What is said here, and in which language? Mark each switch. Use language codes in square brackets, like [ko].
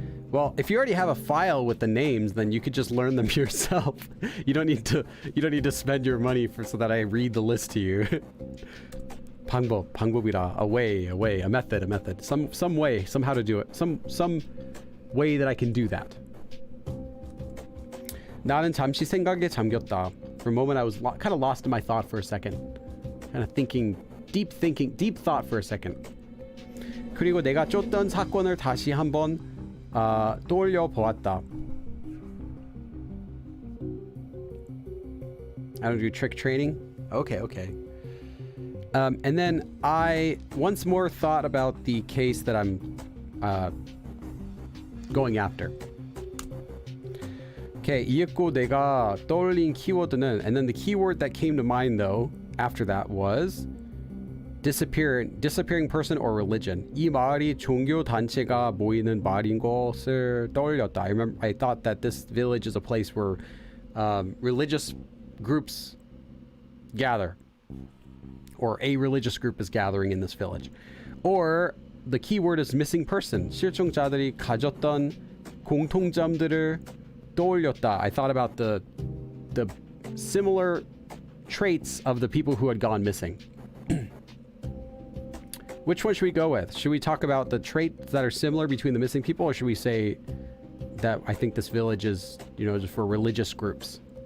[en] Well, if you already have a file with the names, then you could just learn them yourself. You don't need to spend your money so that I read the list to you. [ko] 방법이라, [en] a way, a method, some way, somehow to do it, some way that I can do that. [ko] 나는 잠시 생각에 잠겼다. [en] For a moment, I was kind of lost in my thought for a second, kind of thinking, deep thought for a second. [ko] 그리고 내가 쫓던 사건을 다시 한번 떠올려 보았다. [en] I don't do trick training. Okay. And then I once more thought about the case that I'm going after. Okay, [ko] 이윽고 내가 떠올린 키워드는, [en] and then the keyword that came to mind though after that was disappearing person or religion. [ko] 이 마을이 종교 단체가 모이는 마을인 것을 떠올렸다. [en] I thought that this village is a place where religious groups gather, or a religious group is gathering in this village. Or the keyword is missing person. [ko] 실종자들이 가졌던 공통점들을 떠올렸다. [en] I thought about the similar traits of the people who had gone missing. Which one should we go with? Should we talk about the traits that are similar between the missing people, or should we say that I think this village is, just for religious groups?